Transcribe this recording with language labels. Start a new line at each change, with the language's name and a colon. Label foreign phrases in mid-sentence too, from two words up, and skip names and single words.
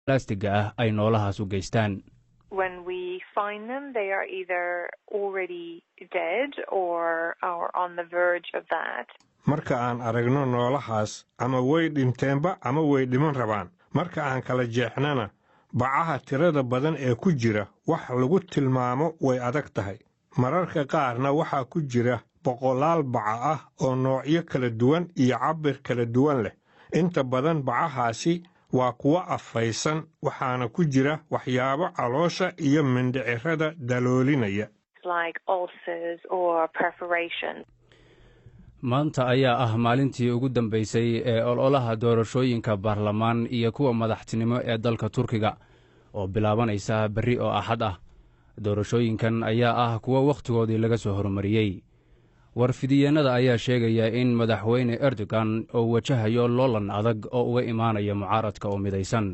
Somali: balastiga ah ay noolahaas u geystaan.
English: When we find them, they are either already dead or are on the verge of that.
Somali: Marka aan aragno noolahaas ama way dhinteenba ama way dhiman rabaan. Marka aan kala jeexnana bacaha tirada badan ee ku jira wax lagu tilmaamo way adag tahay. Mararka qaarna waxaa ku jira boqolaal baca ah oo noocyo kala duwan iyo cabir kala duwan leh. Inta badan bacahaasi waa kuwa afaysan waxaana ku jira waxyaabo caloosha iyo mindhicirada daloolinaya.
English: Like ulcers or perforation.
Somali: Maanta ayaa ah maalintii ugu dambeysay ee ololaha doorashooyinka baarlamaan iyo kuwa madaxtinimo ee dalka Turkiga oo bilaabanaysa berri oo Axad ah. Doorashooyinkan ayaa ah kuwa wakhtigoodii laga soo horumariyay. Warfidyeenada ayaa sheegaya in madaxweyne Erdogan oo wajahayo loolan adag oo uga imaanaya mucaaradka oo midaysan.